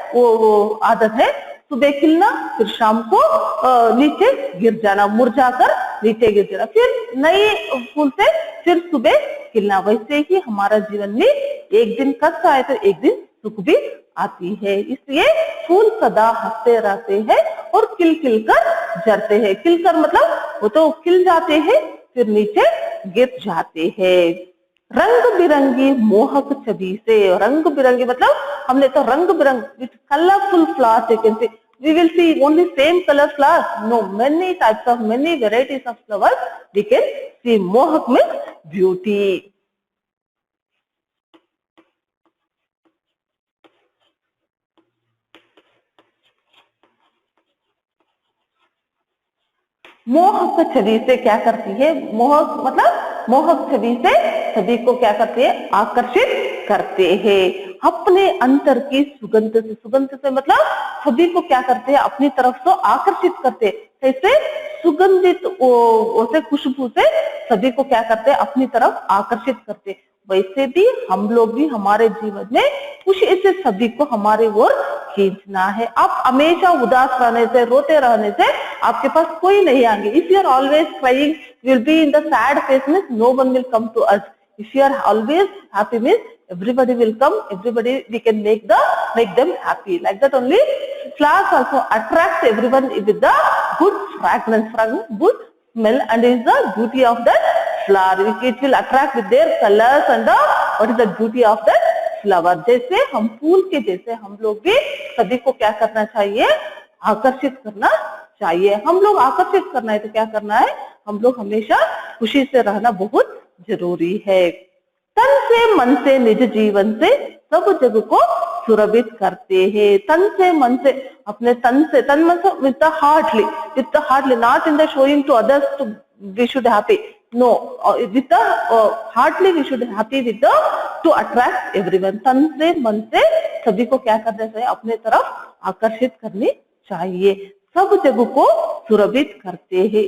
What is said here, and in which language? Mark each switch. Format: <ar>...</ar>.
<hi>वो आदत है, सुबह खिलना फिर शाम को नीचे गिर जाना, मुरझाकर नीचे गिर जाना, फिर नए फूल से फिर सुबह खिलना। वैसे ही हमारा जीवन में एक दिन कष्ट आए तो एक दिन सुख भी आती है। इसलिए फूल सदा हंसते रहते हैं और खिल खिल कर जरते हैं। खिलकर मतलब वो तो खिल जाते हैं फिर नीचे गिर जाते हैं। रंग बिरंगी मोहक छवि से, रंग बिरंगी मतलब हमने तो रंग बिरंग colourful flowers,</hi> <en>we will see only same color flowers, no, many types of, many varieties of flowers we can see. मोहक means beauty.</en> <hi>मोहक छवि से क्या करती है? मोहक मतलब मोहक छवि से सभी को क्या करते हैं? आकर्षित करते हैं। अपने अंतर की सुगंध से, सुगंध से मतलब सभी को क्या करते हैं? अपनी तरफ तो आकर्षित करते हैं। कैसे? सुगंधित उसे खुशबू से सभी को क्या करते हैं? अपनी तरफ आकर्षित करते हैं। वैसे भी हम लोग भी हमारे जीवन में कुछ ऐसे सभी को हमारे ओर खींचना है। आप हमेशा उदास रहने से, रोते रहने से आपके पास कोई नहीं आएंगे।</hi> <en>If you are always crying, you will be in the sad face means no one will come to us. If you are always happy means everybody will come, everybody we can make them happy. Like that only flowers also attract everyone with the good fragrance, good smell and is the beauty of that flower. It will attract with their colors and the what is the beauty of that flower.</en> <hi>जैसे हम फूल के जैसे हम लोग भी सभी को क्या करना चाहिए, आकर्षित करना चाहिए. हम लोग आकर्षित करना है तो क्या करना है, हम लोग हमेशा खुशी से रहना बहुत जरूरी है. तन से मन से निज जीवन से सब जग को सुरभित करते हैं. तन से मन से, अपने तन से, तन मन से</hi> <en>with the heartly, not in the showing to others to we should happy. No, with the heartly we should happy with the to attract everyone.</en> <hi>तन से मन से सभी को क्या करना चाहिए, अपने तरफ आकर्षित करनी चाहिए. सब जगह को सुरभित करते हैं.</hi>